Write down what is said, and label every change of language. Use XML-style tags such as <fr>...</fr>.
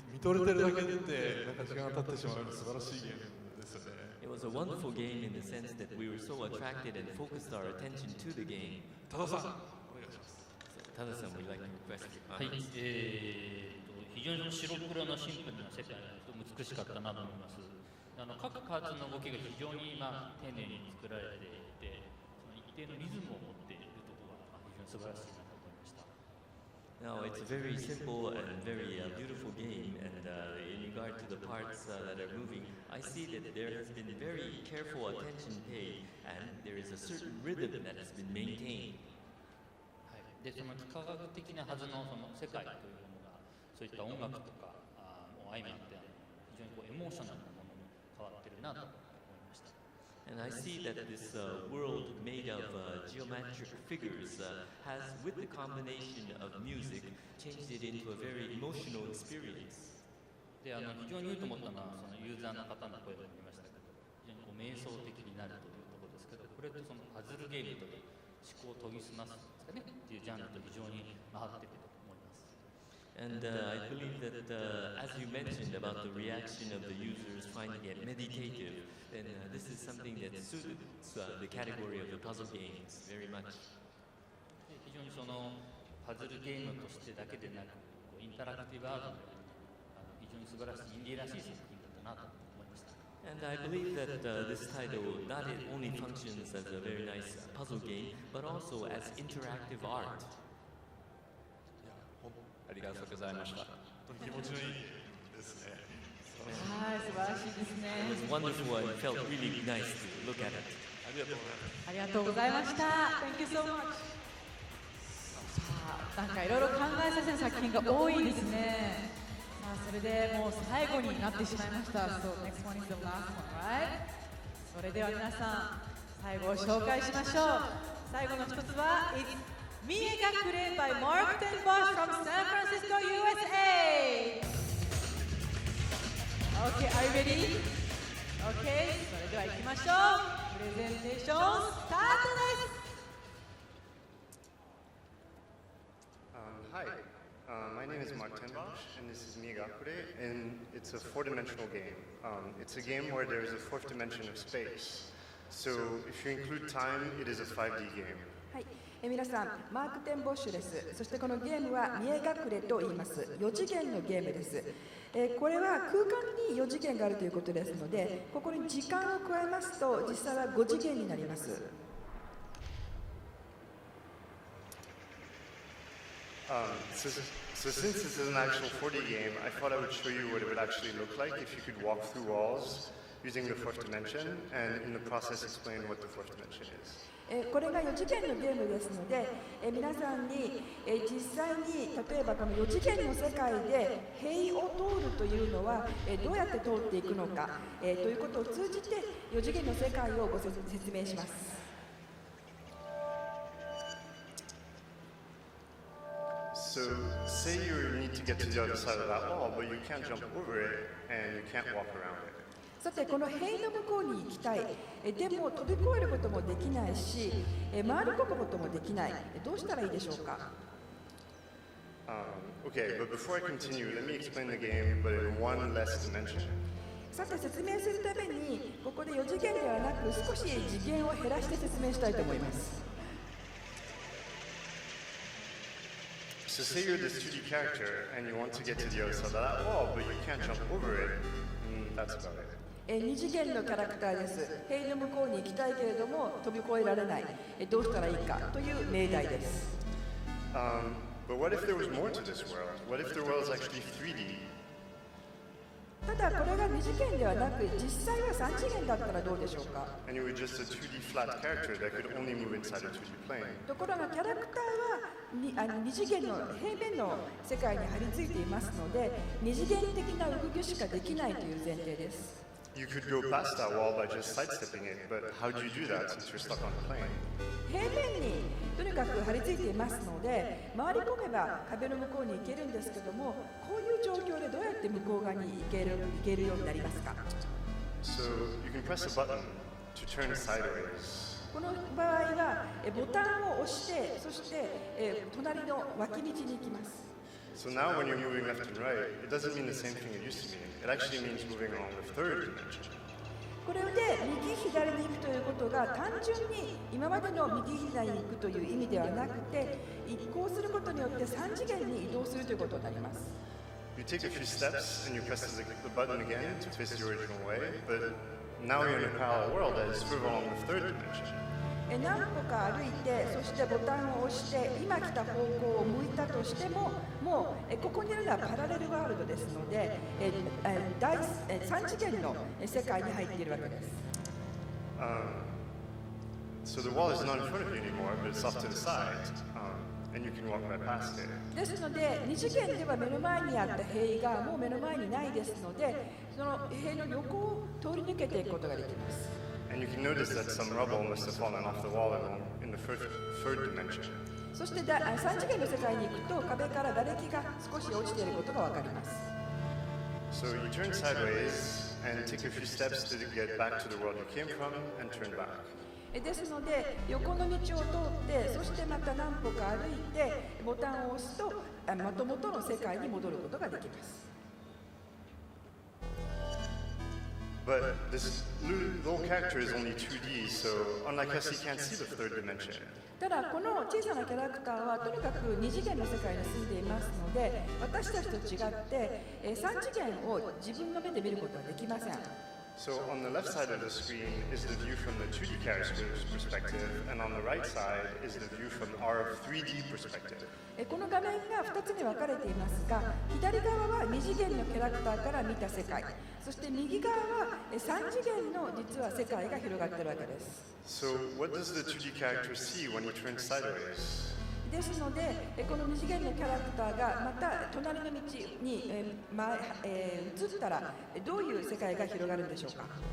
<ja>見とれてるだけでなんか時間が経ってしまう素晴らしいゲームですよね。</ja> <en>It was a wonderful game in the sense that we were so attracted and focused our attention to the game.</en> <ja>多田さん、お願いします。</ja> <en>多田さん、would you like to request?</en> <ja>はい、非常に白黒のシンプルな世界がとても美しかったなと思います。各パーツの動きが非常に丁寧に作られていて、その一定のリズムを持っているところが非常に素晴らしいなと思いました。</ja> <en>Now, it's a very simple and very beautiful game, and in regard to the parts that are moving, I see that there has been very careful attention paid, and there is a certain rhythm that has been maintained.</en> <ja>でその幾何学的なはずのその世界というものがそういった音楽とかも相まって非常にエモーショナルなものに変わってるなと思いました。</ja> <en>And I see that this world made of geometric figures has, with the combination of music, changed it into a very emotional experience.</en> <ja>で非常に良いと思ったのはそのユーザーの方の声もありましたけど、非常に瞑想的になるというところですけど、これってそのパズルゲームという思考を研ぎ澄ますっていうジャンルと非常に合っていると思います。</ja> <en>And I believe that, as you mentioned about the reaction of the users finding it meditative, then this is something that suits the category of the puzzle games very much.</en> <ja>非常にそのパズルゲームとしてだけでなく、インタラクティブアートの非常に素晴らしいインディーらしい作品だったなと思いました。</ja> <en>And I believe that this title not only functions as a very nice puzzle game, but also as interactive art.</en> <ja>ありがとうございました。気持ちのいいですね。はい、素晴らしいですね。</ja> <en>It was wonderful and it felt really nice to look at it.</en> <ja>ありがとうございました。</ja> <en>Thank you so much.</en> <ja>さあ、なんかいろいろ考えさせる作品が多いですね。さあ、それでもう最後になってしまいました。</ja> <en>So next one is the last one, right?</en> <ja>それでは皆さん、最後を紹介しましょう。最後の一つは、</ja> <en>It's Mie Gakure by Mark and Bosch from San Francisco, USA. Okay, are you ready?</en> <ja>Okay, それでは行きましょう。プレゼンテーションスタートです。</ja> <en>Hi, my name is Mark Tenbosch, and this is Mie Gakure, and it's a four-dimensional game. It's a game where there is a fourth dimension of space. So if you include time, it is a 5D game.</en> <ja>はい、皆さん、マーク・テンボッシュです。そしてこのゲームは見え隠れと言います。 4次元のゲームです。これは空間に4次元があるということですので、ここに時間を加えますと、実際は5次元になります。</ja> <en>So since this is an actual 4D game, I thought I would show you what it would actually look like if you could walk through walls using the fourth dimension, and in the process explain what the fourth dimension is.</en> <ja>これが4次元のゲームですので、皆さんに、実際に例えばこの4次元の世界で塀を通るというのは、どうやって通っていくのか、ということを通じて4次元の世界をご説明します。</ja> <en>So say you need to get to the other side of that wall, but you can't jump over it and you can't walk around it.</en> <ja>さて、この塀の向こうに行きたい。でも飛び越えることもできないし、回り込むこともできない。どうしたらいいでしょうか。</ja> <en>Okay, but before I continue, let me explain the game, but in one less dimension.</en> <ja>さて、説明するために、ここで4次元ではなく、少し次元を減らして説明したいと思います。</ja> <en>So say you're this 2D character and you want to get to the other side of that wall, but you can't jump over it, and that's about it.</en> <ja>2次元のキャラクターです。塀の向こうに行きたいけれども飛び越えられない。どうしたらいいかという命題です。</ja> <en>But what if there was more to this world? What if the world is actually 3D?</en> <ja>ただこれが2次元ではなく実際は3次元だったらどうでしょうか。</ja> <en>And you were just a 2D flat character that could only move inside a 2D plane.</en> <ja>ところがキャラクターは2次元の平面の世界に張り付いていますので、2次元的な動きしかできないという前提です。</ja> <en>You could go past that wall by just sidestepping it, but how do you do that since you're stuck on the plane?</en> <ja>平面にとにかく張り付いていますので、回り込めば壁の向こうに行けるんですけども、こういう状況でどうやって向こう側に行けるようになりますか。</ja> <en>So you can press a button to turn sideways.</en> <ja>この場合はボタンを押して、そして隣の脇道に行きます。</ja> <en>So now when you're moving left and right, it doesn't mean the same thing it used to mean. It actually means moving along the third dimension.</en> <ja>これで右左に行くということが単純に今までの右左に行くという意味ではなくて、移行することによって3次元に移動するということになります。</ja> <en>You take a few steps and you press the button again to face the original way, but now you're in a parallel world that is further along the third dimension.</en> <ja>何歩か歩いて、そしてボタンを押して、今来た方向を向いたとしても、もうここにいるのはパラレルワールドですので、3次元の世界に入っているわけです。</ja> <en>So the wall is not in front of you anymore, but it's off to the side, and you can walk right past it.</en> <ja>ですので、2次元では目の前にあった塀がもう目の前にないですので、その塀の横を通り抜けていくことができます。</ja> <en>And you can notice that some rubble must have fallen off the wall in the third dimension.</en> <ja>そして3次元の世界に行くと壁から瓦礫が少し落ちていることがわかります。</ja> <en>So you turn sideways and take a few steps to get back to the world you came from and turn back.</en> <ja>ですので、横の道を通って、そしてまた何歩か歩いて、ボタンを押すと元々の世界に戻ることができます。</ja> <en>But this little character is only 2D, so unlike us, he can't see the third dimension.</en> <ja>ただ、この小さなキャラクターはとにかく2次元の世界に住んでいますので、私たちと違って3次元を自分の目で見ることはできません。</ja> <en>So on the left side of the screen is the view from the 2D character's perspective, and on the right side is the view from our 3D perspective.</en> <ja>この画面が2つに分かれていますが、左側は2次元のキャラクターから見た世界、そして右側は3次元の実は世界が広がっているわけです。</ja> <en>So what does the 2D character see when he turns sideways?</en> <ja>ですので、この2次元のキャラクターがまた隣の道に移ったらどういう世界が広がるんでしょうか。</ja>